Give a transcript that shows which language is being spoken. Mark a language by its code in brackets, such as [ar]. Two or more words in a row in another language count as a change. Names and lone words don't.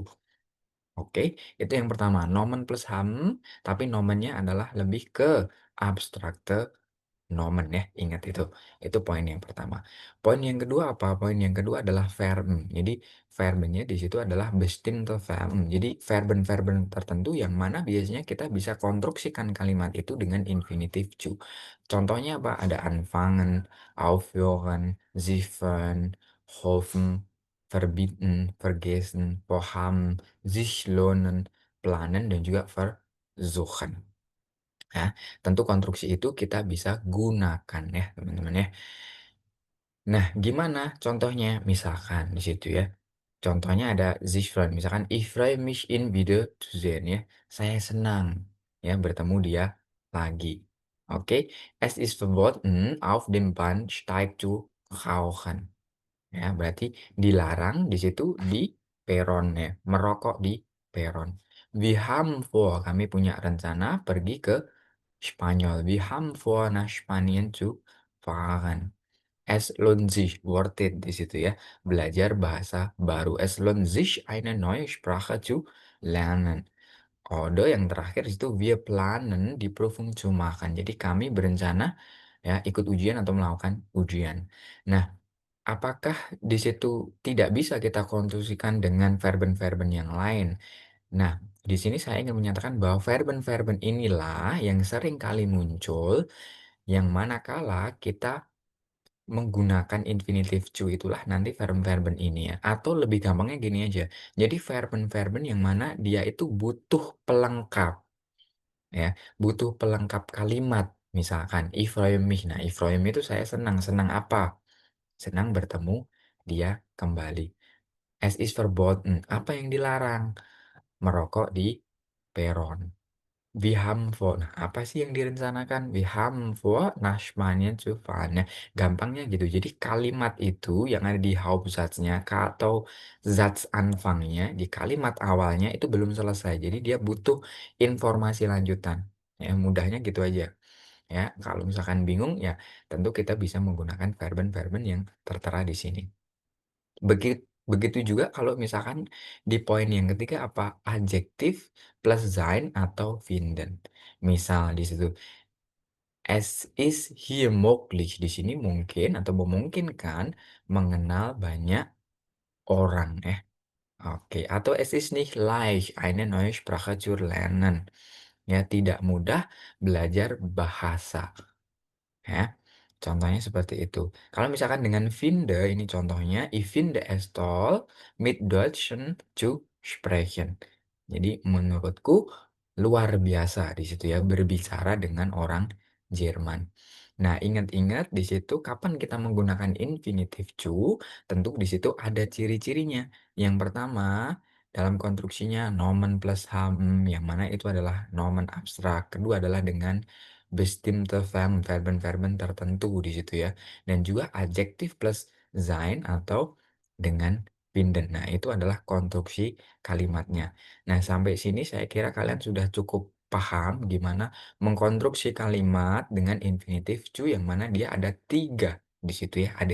[id] Oke, itu yang pertama, [de] nomen plus haben, [id] tapi nomennya adalah lebih ke [de] abstrakte nomen [id] ya, ingat itu. Itu poin yang pertama. Poin yang kedua apa? Poin yang kedua adalah verben. Jadi verbennya di situ adalah [de] bestimmte Verben. [id] Jadi verben-verben tertentu yang mana biasanya kita bisa konstruksikan kalimat itu dengan infinitif zu. Contohnya apa? Ada [de] anfangen, aufhören, siffen, hoffen, verbieten, vergessen, vorhaben, sich lohnen, planen, [id] dan juga versuchen. Ya, tentu konstruksi itu kita bisa gunakan ya, teman-teman ya. Nah, gimana contohnya? Misalkan di situ ya. Contohnya ada [de] sich freuen. Misalkan ich freue mich ihn wieder zu sehen ya. [id] Saya senang ya bertemu dia lagi. Oke, [de] es ist verboten auf dem Bahnsteig zu rauchen. [id] Ya, berarti dilarang di situ di peron ya, merokok di peron. [de] Wir haben vor, [id] kami punya rencana pergi ke Spanyol. [de] Wir haben vor, nach Spanien zu fahren. Es lohnt sich, [en] worth it [id] di situ ya. Belajar bahasa baru. [de] Es lohnt sich eine neue Sprache zu lernen. [id] Kode yang terakhir itu [de] wir planen die Prüfung zu machen. [id] Jadi kami berencana ya ikut ujian atau melakukan ujian. Nah, apakah di situ tidak bisa kita konstruksikan dengan verben-verben yang lain? Nah, di sini saya ingin menyatakan bahwa verben-verben inilah yang sering kali muncul yang manakala kita menggunakan [en] infinitive to [id] itulah nanti verben-verben ini ya. Atau lebih gampangnya gini aja. Jadi verben-verben yang mana dia itu butuh pelengkap ya, butuh pelengkap kalimat. Misalkan [de] ich freue mich. [id] Nah, [de] ich freue mich [id] itu saya senang. Senang apa? Senang bertemu dia kembali. [de] Es ist verboten. [id] Apa yang dilarang? Merokok di peron. [de] Wir haben vor. [id] Nah, apa sih yang direncanakan? [de] Wir haben vor, nach Spanien zu fahren. [id] Nah, gampangnya gitu. Jadi kalimat itu yang ada di Hauptsatznya atau Satzanfangnya di kalimat awalnya itu belum selesai. Jadi dia butuh informasi lanjutan. Ya, mudahnya gitu aja. Ya, kalau misalkan bingung ya tentu kita bisa menggunakan verben-verben yang tertera di sini. Begitu juga kalau misalkan di poin yang ketiga apa? Adjektif [de] plus sein [id] atau finden. Misal di situ, [de] es ist hier möglich. [id] Di sini mungkin atau memungkinkan mengenal banyak orang ya. Oke, atau [de] es ist nicht leicht, eine neue Sprache zu lernen. [id] Ya, tidak mudah belajar bahasa. Ya, contohnya seperti itu. Kalau misalkan dengan finde, ini contohnya, [de] ich finde es toll, mit Deutschen zu sprechen. [id] Jadi menurutku luar biasa di situ ya, berbicara dengan orang Jerman. Nah, ingat-ingat di situ kapan kita menggunakan [en] infinitive to, [id] tentu di situ ada ciri-cirinya. Yang pertama, dalam konstruksinya [de] nomen plus haben, [id] yang mana itu adalah nomen abstrak. Kedua adalah dengan [de] bestimmte Verben, [id] verben-verben tertentu di situ ya. Dan juga adjektif [de] plus sein [id] atau dengan binden. Nah, itu adalah konstruksi kalimatnya. Nah, sampai sini saya kira kalian sudah cukup paham gimana mengkonstruksi kalimat dengan [en] infinitive to [id] yang mana dia ada tiga di situ ya.